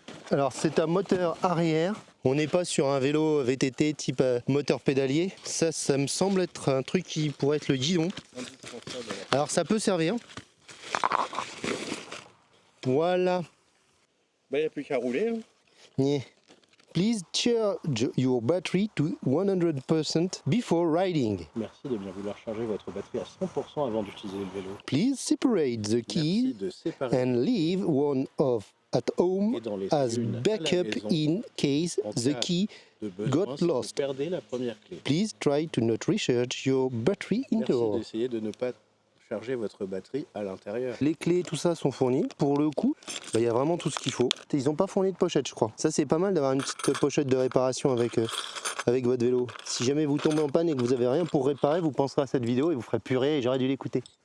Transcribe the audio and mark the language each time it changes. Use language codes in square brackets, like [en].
[fr] Alors, c'est un moteur arrière. On n'est pas sur un vélo VTT type moteur pédalier. Ça me semble être un truc qui pourrait être le guidon. Alors ça peut servir. Voilà. Bah, il n'y a plus qu'à rouler. Hein. [en] Yeah. Please charge your battery to 100% before riding. [fr] Merci de bien vouloir charger votre batterie à 100% avant d'utiliser le vélo. [en] Please separate the keys and leave one of at home as backup in case the key got lost. [fr] Perdez la première clé. [en] Please try to not recharge your battery indoors. [fr] Merci d'essayer de ne pas charger votre batterie à l'intérieur. Les clés, tout ça sont fournis. Pour le coup, il y a vraiment tout ce qu'il faut. Ils n'ont pas fourni de pochette, je crois. Ça, c'est pas mal d'avoir une petite pochette de réparation avec votre vélo. Si jamais vous tombez en panne et que vous avez rien pour réparer, vous penserez à cette vidéo et vous ferez purée et j'aurais dû l'écouter.